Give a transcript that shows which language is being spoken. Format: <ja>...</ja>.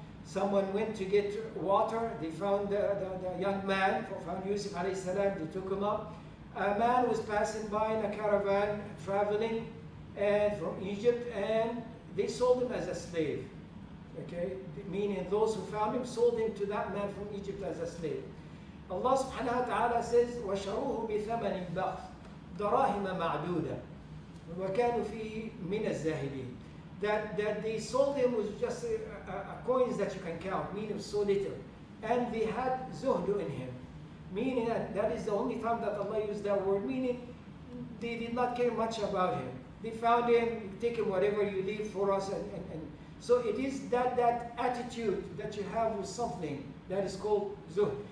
<en>Someone went to get water. They found the young man, found Yusuf alayhi salam. They took him up. A man was passing by in a caravan traveling and from Egypt, and they sold him as a slave. Okay, meaning those who found him sold him to that man from Egypt as a slave.</en> <ar>Allah subhanahu wa ta'ala says, وَشَرُوهُ بِثَمَنٍ بَخْسٍ دَرَاهِمَ مَعْدُودًا وَكَانُوا فِيهِ مِنَ الزَّاهِدِينَ.</ar> <en>That they sold him was just a coins that you can count, meaning so little. And they had zuhdu in him, meaning that is the only time that Allah used that word, meaning they did not care much about him. They found him, you take him whatever you leave for us, and so it is that attitude that you have with something that is called zuhd.</en>